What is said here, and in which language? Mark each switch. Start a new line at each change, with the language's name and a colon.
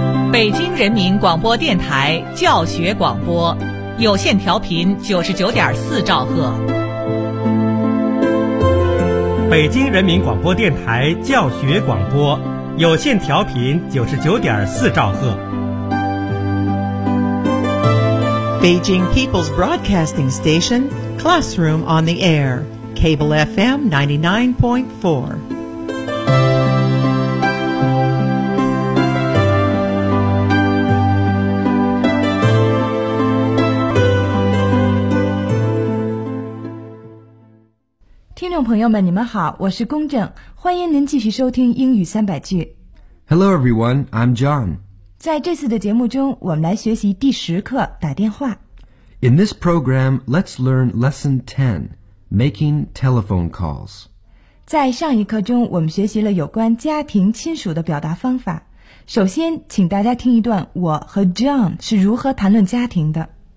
Chinese: 北京人民广播电台教学广播，有线调频99.4兆赫。北京人民广播电台教学广播，有线调频99.4兆赫。
English: Beijing People's Broadcasting Station, Classroom on the Air, Cable FM 99.4.
Chinese: 朋友们，你们好，我是龚正，欢迎您继续收听英语三百句。
English: Hello everyone, I'm John.
Chinese: 在这次的节目中，我们来学习第十课打电话。
English: In this program, let's learn lesson 10, making telephone calls.
Chinese: 在上一课中，我们学习了有关家庭亲属的表达方法。首先，请大家听一段我和 John 是如何谈论家庭的。